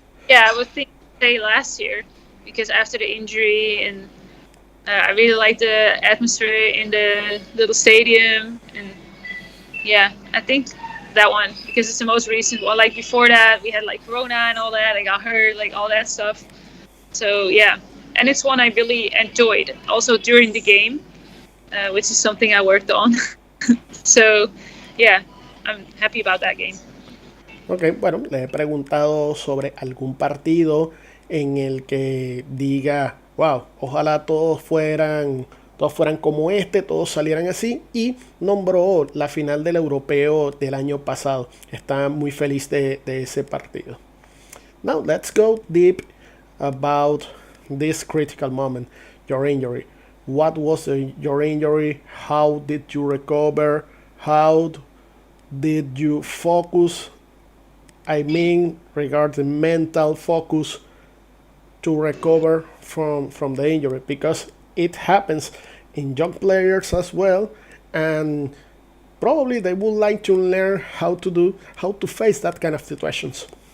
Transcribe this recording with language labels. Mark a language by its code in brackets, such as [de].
[en] I would say last year, because after the injury, and I really liked the atmosphere in the little stadium, and I think that one, because it's the most recent one. Like before that, we had like Corona and all that. I got hurt, like all that stuff. So and it's one I really enjoyed, also during the game, which is something I worked on. So I'm happy about that game. [es] Ok, bueno, le he preguntado sobre algún partido en el que diga, wow, ojalá todos fueran como todos salieran así, y nombró la final del europeo del año pasado. Está muy feliz de ese partido. [en] Now, let's go deep about this critical moment, your injury. what was your injury, how did you recover, how did you focus, I mean regarding mental focus to recover from the injury, because it happens in young players as well, and probably they would like to learn how to face that kind of situations.